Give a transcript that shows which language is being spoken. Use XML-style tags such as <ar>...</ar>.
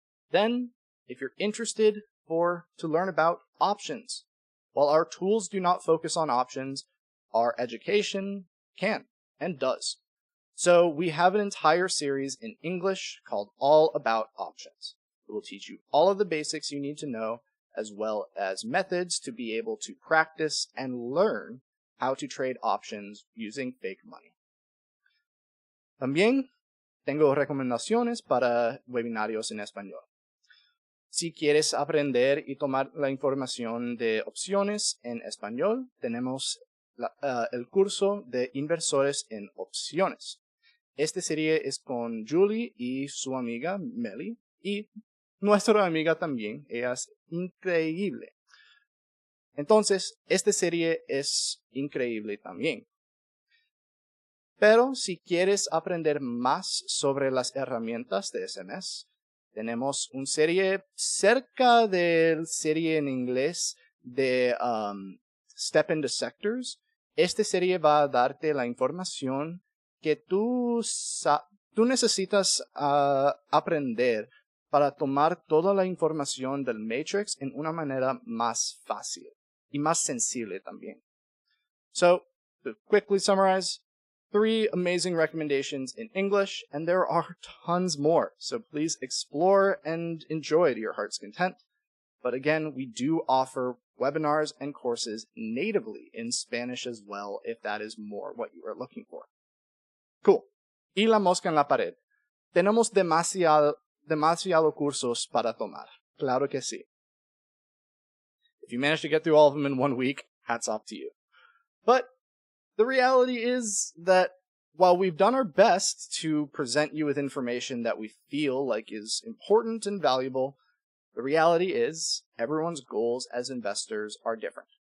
<en>Then, if you're interested to learn about options, while our tools do not focus on options, our education can and does. So we have an entire series in English called All About Options. It will teach you all of the basics you need to know, as well as methods to be able to practice and learn how to trade options using fake money.</en> <es>También tengo recomendaciones para webinarios en español. Si quieres aprender y tomar la información de opciones en español, tenemos el curso de inversores en opciones. Esta serie es con Julie y su amiga Meli, y nuestra amiga también. Ella es increíble. Entonces, esta serie es increíble también. Pero si quieres aprender más sobre las herramientas de SMS, tenemos una serie cerca de la serie en inglés de Step into Sectors. Esta serie va a darte la información que tú necesitas aprender para tomar toda la información del Matrix en una manera más fácil y más sensible también.</es> <en>So, to quickly summarize, 3 amazing recommendations in English, and there are tons more, so please explore and enjoy to your heart's content. But again, we do offer webinars and courses natively in Spanish as well, if that is more what you are looking for.</en> <es>Cool. Y la mosca en la pared. Tenemos demasiado cursos para tomar. Claro que sí.</es> <en>If you manage to get through all of them in 1 week, hats off to you. But the reality is that while we've done our best to present you with information that we feel like is important and valuable, the reality is everyone's goals as investors are different.</en>